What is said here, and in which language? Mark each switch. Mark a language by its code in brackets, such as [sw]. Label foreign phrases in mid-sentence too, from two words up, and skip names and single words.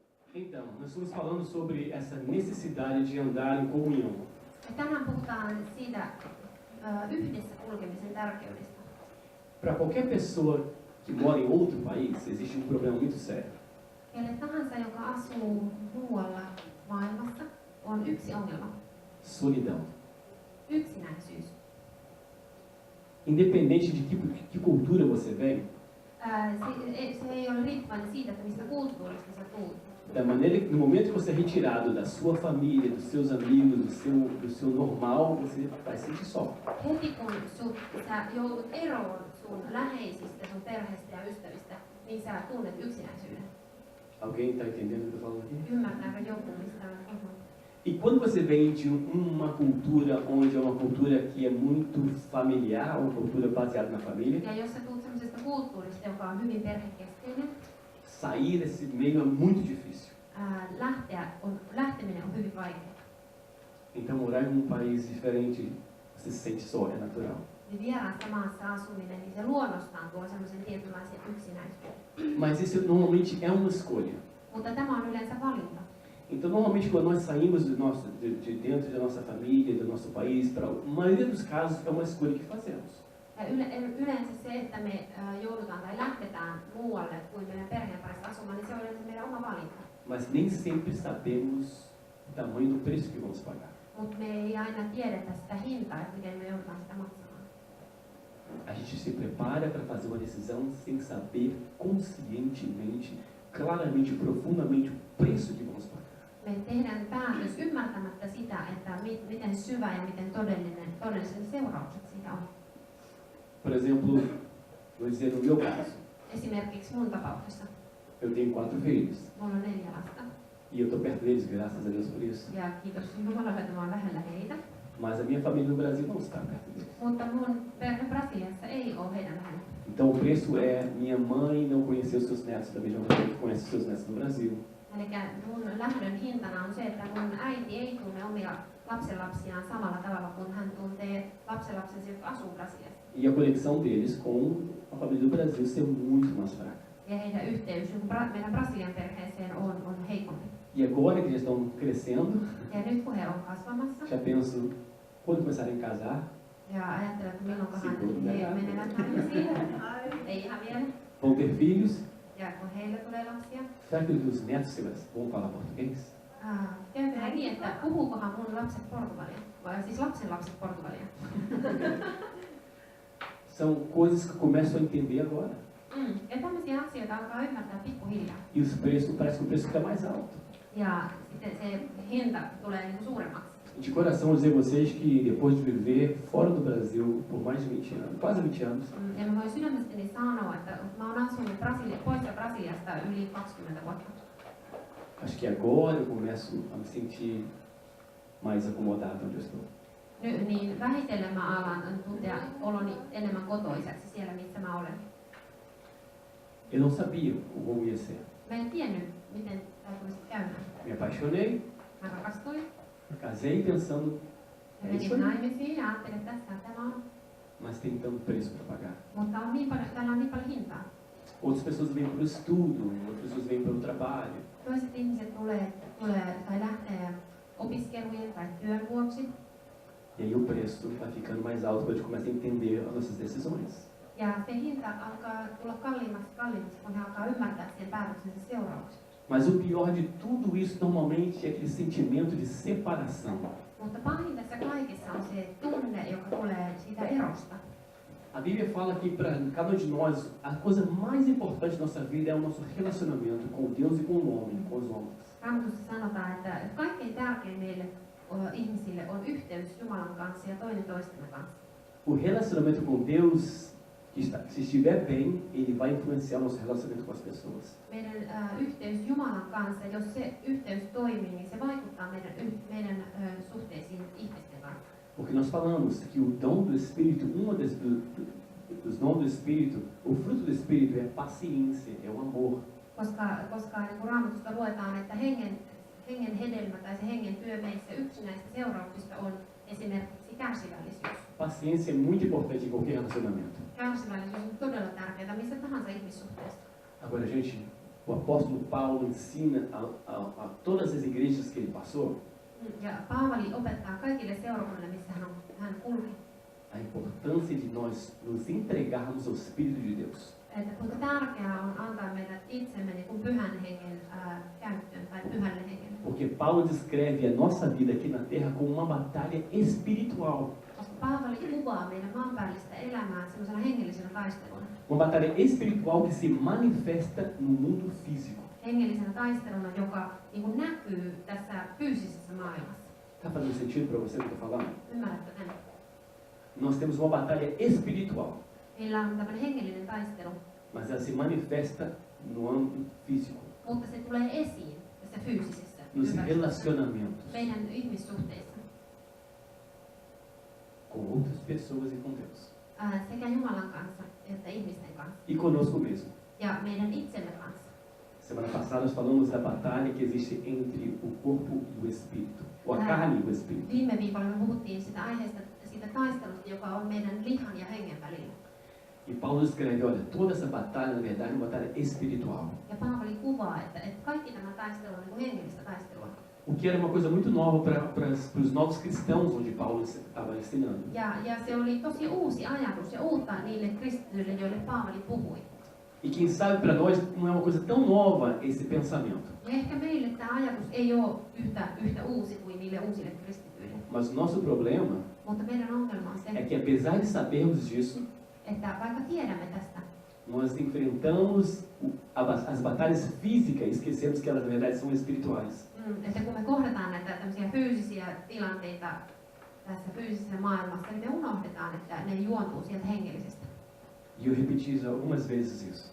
[pt] Então, nós estamos falando sobre essa necessidade de andar em comunhão. [fi] Tänään puhutaan siitä yhdessä kulkemisen tärkeydestä. [pt] Para qualquer pessoa que mora em outro país, existe um problema muito sério. [fi] Kelle tahansa, joka asuu muualla maailmassa, on yksi ongelma. [pt] Solidão. [fi] Yksinäisyys. [pt] Independente de que cultura você vem, [fi] Se ei ole riippuvainen siitä, että mistä kulttuurista sä tulet. [pt] da maneira, no momento que você é retirado da sua família, dos seus amigos, do seu normal, você vai se sentir só. [fi] Heti kun sä joudut eroon sun läheisistä, sun perheestä ja ystävistä, niin sä tunnet yksinäisyyden. [pt] Alguém está entendendo o que eu estou falando aqui? [fi] Ymmärtääkö joku, mistä on puhunut? [pt] E quando você vem de uma cultura onde é uma cultura que é muito familiar, uma cultura baseada na família, [fi] Ja jos sä tulet sellaisesta kulttuurista, joka on hyvin perhekeskeinen, [pt] sair desse meio é muito difícil. [fi] lähteminen on hyvin vaikeaa. [pt] Então, morar em um país diferente, você se sente só, é natural. [fi] Niin vieraassa maassa asuminen, niin se luonnostaan tuo semmoisen tietynlaisen yksinäisyyden. [pt] Mas isso normalmente é uma escolha. [fi] Mutta tämä on yleensä valinta. [pt] Então, normalmente, quando nós saímos de dentro da nossa família, do nosso país, para a maioria dos casos, é uma escolha que fazemos. [fi] Ja yleensä se, että me joudutaan tai lähdetään muualle kuin meidän perheen parissa asumaan, niin se on yleensä meidän oma valinta. [pt] Mas nem sempre sabemos o tamanho do preço que vamos pagar. [fi] Mutta me ei aina tiedetä sitä hintaa, että miten me joudutaan sitä maksamaan. [pt] A gente se prepara para fazer uma decisão sem saber conscientemente, claramente, profundamente o preço que vamos pagar. [fi] Me tehdään päätös ymmärtämättä sitä, että miten syvä ja miten todelliset seuraukset siitä on. [pt] Por exemplo, vou dizer no meu caso, [fi] Esimerkiksi mun tapauksessa. [pt] eu tenho 4 filhos. [fi] Mulla on 4 lasta. [pt] E eu estou perto deles, graças a Deus por isso. [fi] Ja kiitos Jumalalle, että mä oon lähellä heitä. [pt] Mas a minha família no Brasil não está perto deles. [fi] Mutta mun perhe Brasiliassa ei ole heidän lähellä. [pt] Então o preço é minha mãe não conhecer os seus netos da mesma maneira que conhece os seus netos no Brasil. [fi] Eli mun lähdön hintana on se, että mun äiti ei tunne omia lapsenlapsiaan samalla tavalla kuin hän tuntee lapsenlapsensa, jotka asuu Brasiliassa. [pt] E a conexão deles com a família do Brasil ser muito mais fraca. [fi] Ja heidän yhteys meidän Brasilian perheeseen on heikompi. [pt] E agora que eles estão crescendo, [fi] Ja nyt kun he on kasvamassa, [pt] já penso, quando começarem a casar, [fi] ja ajattelen, että milloinkohan he menevät naimisiin, ei ihan vielä. [pt] vão ter filhos, [fi] Ja kun heille tulee lapsia, [pt] será que os netos vão falar português? [fi] käyköhän niin, että puhuukohan mun lapset portugalia, vai siis lapsenlapset portugalia. [pt] São coisas que eu começo a entender agora. [fi] Ja tämmöisiä asioita alkaa ymmärtää pikkuhiljaa. [pt] E os preços, parece que o preço fica mais alto. [fi] Ja sitten se hinta tulee niin kuin suuremmaksi. [pt] De coração, vou dizer a vocês que depois de viver fora do Brasil por mais de 20 anos, quase 20 anos, [fi] Ja mä voin sydämestäni sanoa, että mä oon asunut poissa Brasiliasta yli 20 vuotta. [pt] acho que agora eu começo a me sentir mais acomodado onde eu estou. [fi] Niin vähitellen mä alan tuntea oloni enemmän kotoiseksi siellä, missä mä olen. [pt] Eu não sabia como ia ser. [fi] Mä en tiennyt, miten tämä tulisi käymään. [pt] Me apaixonei, [fi] Mä rakastuin. [pt] casei pensando, [fi] Ja [pt] é isso [fi] menin [pt] aí. [fi] naimisiin ja ajattelin, että tässä tämä on. [pt] Mas tem tanto preço para pagar. [fi] Mutta täällä on niin paljon hintaa. [pt] Outras pessoas vêm pelo estudo, outras pessoas vêm pelo trabalho. [fi] Toiset ihmiset tulee tai lähtee opiskelujen tai työn vuoksi. [pt] E aí o preço vai ficando mais alto quando a gente começa a entender as nossas decisões. [fi] Ja se hinta alkaa tulla kalliimmaksi, kun he alkaa ymmärtää sen päätöksensä seuraukset. [pt] Mas o pior de tudo isso normalmente é aquele sentimento de separação. [fi] Mutta pahin tässä kaikessa on se tunne, joka tulee siitä erosta. [pt] A Bíblia fala que para cada um de nós, a coisa mais importante da nossa vida é o nosso relacionamento com Deus e com o homem, com os homens. [fi] Raamatussa sanotaan, että kaikkein tärkein meille ihmisille on yhteys Jumalan kanssa ja toinen toistemme kanssa. [pt] O relacionamento com Deus, se estiver bem, ele vai influenciar o nosso relacionamento com as pessoas. [fi] Meidän yhteys Jumalan kanssa, jos se yhteys toimii, niin se vaikuttaa meidän suhteisiin ihmisten kanssa. [pt] Porque nós falamos que o dom do Espírito, dos dons do Espírito, o fruto do Espírito é a paciência, é o amor. [fi] Koska niin kuin Raamatusta luetaan, että hengen hedelmä tai se hengen työ meissä, yksi näistä seurauksista on esimerkiksi kärsivällisyys. [pt] Paciência é muito importante em qualquer relacionamento. [fi] Kärsivällisyys on todella tärkeää missä tahansa ihmissuhteessa. [pt] Agora, gente, O apóstolo Paulo ensina a todas as igrejas que ele passou [fi] Ja Paavali opettaa kaikille seurakunnille, missä hän kulki, [pt] a importância de nós nos entregarmos ao Espírito de Deus. [fi] että kuinka tärkeää on antaa meidät itsemme niin kuin pyhän hengen käyttöön tai pyhälle hengelle. [pt] Porque Paulo descreve a nossa vida aqui na Terra como uma batalha espiritual. [fi] Koska Paavali kuvaa meidän maanpäällistä elämää sellaisena hengellisenä taisteluna. [pt] Uma batalha espiritual que se manifesta no mundo físico. [fi] Hengellisenä taisteluna, joka niin kuin näkyy tässä fyysisessä maailmassa. [pt] Tá fazendo sentido para você o que eu estou falando? [fi] Ymmärrätkö tämän? [pt] Nós temos uma batalha espiritual, [fi] Meillä on tämmöinen hengellinen taistelu, [pt] mas ela se manifesta no âmbito físico, [fi] mutta se tulee esiin tässä fyysisessä [pt] nos [fi] ympäristössä, [pt] relacionamentos [fi] meidän ihmissuhteissa, [pt] com outras pessoas e com Deus. [fi] sekä Jumalan kanssa että ihmisten kanssa [pt] E conosco mesmo. [fi] ja meidän itsemme kanssa. [pt] Semana passada nós falamos da batalha que existe entre o corpo e o espírito, ou a carne e o espírito. [fi] Viime viikolla me puhuttiin sitä aiheesta, siitä taistelusta, joka on meidän lihan ja hengen välillä. [pt] E Paulo escreve, olha, toda essa batalha na verdade é uma batalha espiritual. [fi] Ja Paavali kuvaa, että kaikki tämä taistelu on niin kuin hengellistä taistelua. [pt] O que era uma coisa muito nova para os novos cristãos onde Paulo estava ensinando. [fi] Ja se oli tosi uusi ajatus ja uutta niille kristityille, joille Paavali puhui. [pt] E quem sabe para nós não é uma coisa tão nova esse pensamento. [fi] Ja ehkä meille tämä ajatus ei ole yhtä uusi kuin niille uusille kristityille. [pt] Mas o nosso problema [fi] Mutta meidän ongelma on [pt] é [fi] se, [pt] que apesar de sabermos disso, [fi] että vaikka tiedämme tästä, [pt] nós enfrentamos as batalhas físicas e esquecemos que elas na verdade são espirituais. [fi] että kun me kohdataan näitä tämmöisiä fyysisiä tilanteita tässä fyysisessä maailmassa, niin me unohdetaan, että ne juontuu sieltä hengellisestä. [pt] E eu repeti já algumas vezes isso.